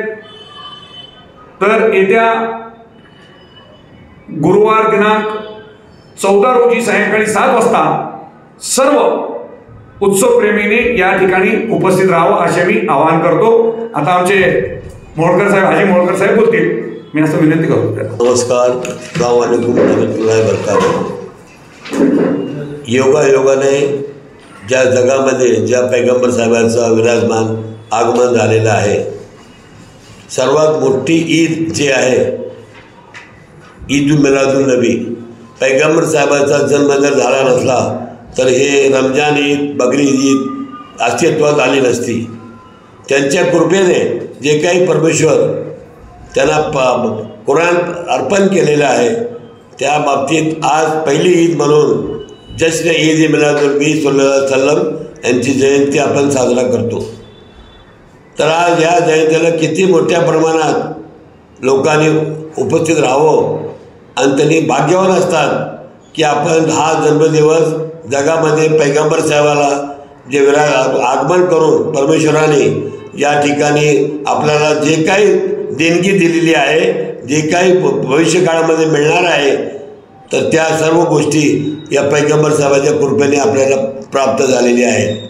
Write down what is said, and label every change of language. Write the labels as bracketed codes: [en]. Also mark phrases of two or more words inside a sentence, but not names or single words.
[mr] तर येत्या गुरुवार दिनांक 14 रोजी सायंकाळी 7 वाजता सर्व उत्सव प्रेमीने या ठिकाणी उपस्थित राहावं असे मी आवाहन करतो। आता आमचे मोहोळकर साहेब हाजी मोहोळकर साहेब बोलतील, मी असं विनंती करतो। नमस्कार, [ar] السلام عليكم ورحمة الله وبركاته. [mr] योगायोगाने ज्या जगामध्ये ज्या पैगंबर साहेबांचं विराजमान आगमन झालेलं आहे, सर्वात मोठी ईद जी आहे ईद मिलादुन नबी, पैगंबर साहेबांचा जन्म जर झाला नसला तर हे रमजान ईद बकरी ईद अस्तित्वात आली नसती। त्यांच्या कृपेने जे काही परमेश्वर त्यांना कुराण अर्पण केलेलं आहे त्या बाबतीत आज पहिली ईद म्हणून जश्न ईद ए मिलादुन नबी [ar] صلى الله عليه وسلم [mr] यांची जयंती आपण साजरा करतो। तर आज या जयंतीला किती मोठ्या प्रमाणात लोकांनी उपस्थित राहावं आणि त्यांनी भाग्यवान असतात की आपण हा जन्मदिवस जगामध्ये पैगंबर साहेबाला जे आगमन करून परमेश्वराने या ठिकाणी आपल्याला जे काही देणगी दिलेली आहे, जे काही भविष्यकाळामध्ये मिळणार आहे, तर त्या सर्व गोष्टी या पैगंबर साहेबाच्या कृपेने आपल्याला प्राप्त झालेल्या आहेत।